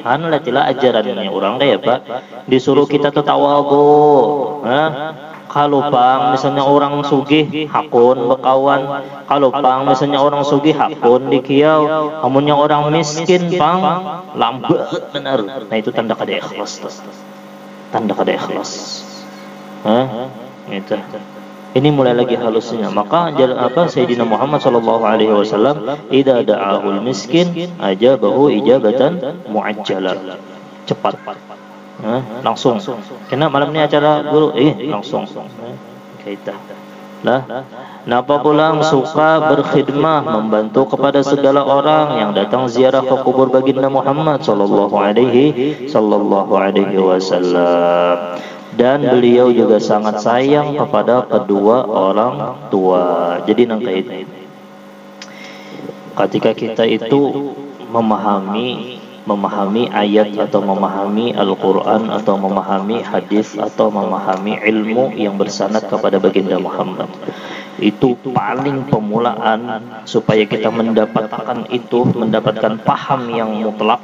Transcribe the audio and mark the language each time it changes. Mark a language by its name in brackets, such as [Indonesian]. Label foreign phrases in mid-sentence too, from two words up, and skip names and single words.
[Banjar] Hanlah ajarannya orang kayak Pak disuruh kita tawadhu Kalau pang misalnya orang sugih hakun bekawan, kalau pang misalnya orang sugih hakun dikiau, amunnya orang miskin pang lambat benar. Nah itu tanda kada ikhlas tuh. Tanda kada ikhlas. Gitu. [Indonesian] Ini mulai lagi halusnya. [Arabic] Maka Sayyidina Muhammad صلى الله عليه وسلم إذا دعاه المسكين أجابه إجابة معجلة. Cepat. [Indonesian] Langsung. Karena malam ini acara guru langsung. Kita. Napa pulang suka berkhidmah membantu kepada segala orang yang datang ziarah ke kubur baginda Muhammad [Arabic] صلى الله عليه وسلم. [Indonesian] Dan beliau juga sangat sayang kepada kedua orang tua. Jadi nangkait ketika kita itu memahami ayat atau memahami Al-Quran atau memahami hadis atau memahami ilmu yang bersanad kepada baginda Muhammad, itu paling pemulaan supaya kita mendapatkan paham yang mutlak.